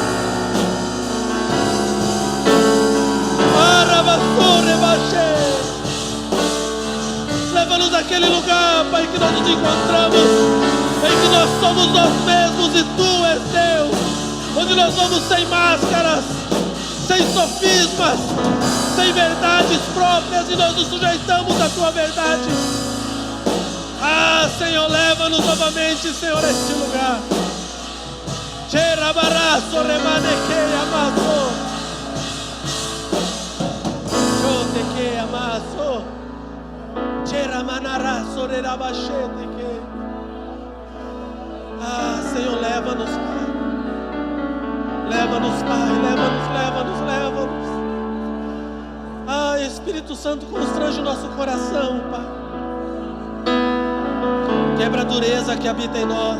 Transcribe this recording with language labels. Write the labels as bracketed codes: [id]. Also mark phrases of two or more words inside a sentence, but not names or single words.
[pt] Leva-nos àquele lugar, Pai, que nós nos encontramos, em que nós somos nós mesmos e Tu és Deus, onde nós vamos sem máscaras, sem sofismas, sem verdades próprias, e nós nos sujeitamos à Tua verdade. Ah, Senhor, leva-nos novamente, Senhor, a este lugar. Cherabaraço remanequei amasso. Chotequei amasso. Cheramanaraço rerabachete que. Ah, Senhor, leva-nos, Pai. Leva-nos, Pai, leva-nos. Ah, Espírito Santo, constrange o nosso coração, Pai. Quebra a dureza que habita em nós.